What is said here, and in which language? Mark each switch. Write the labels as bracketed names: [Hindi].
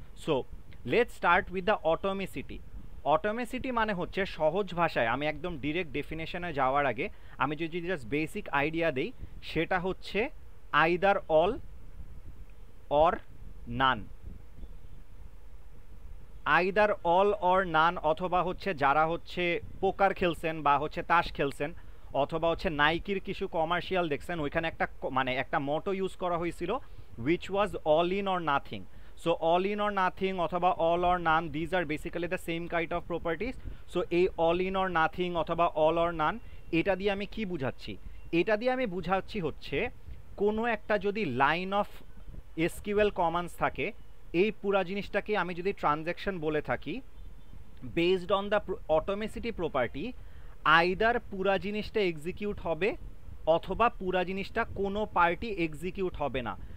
[English] So let's start with the atomicity. [Bangla] অটোমেসিটি মানে হচ্ছে সহজ ভাষায়, আমি একদম ডিরেক্ট ডেফিনেশনে যাওয়ার আগে আমি যদি জাস্ট বেসিক আইডিয়া দেই, সেটা হচ্ছে [English] Either all or none. Either all or none, [Bangla] অথবা হচ্ছে যারা হচ্ছে পোকার খেলছেন বা হচ্ছে তাস খেলছেন, অথবা হচ্ছে নাইকির কিছু কমার্শিয়াল দেখছেন, ওইখানে একটা মানে একটা মোটো ইউজ করা হয়েছিল [English] which was all in or nothing. So all in or nothing [Bangla] অথবা [English] all or none, these are basically the same kind of properties. So [Bangla] এই [English] all in or nothing [Bangla] অথবা [English] all or none, [Bangla] এটা দিয়ে আমি কি বুঝাচ্ছি? এটা দিয়ে আমি বুঝাচ্ছি হচ্ছে কোনো একটা যদি লাইন অফ এসকিউএল কমান্ডস থাকে, এই পুরা জিনিসটাকে আমি যদি ট্রানজ্যাকশন বলে থাকি, [English] based on the atomicity property, [Bangla] either পুরা জিনিসটা এক্সিকিউট হবে অথবা পুরা জিনিসটা কোনো পার্টি এক্সিকিউট হবে না।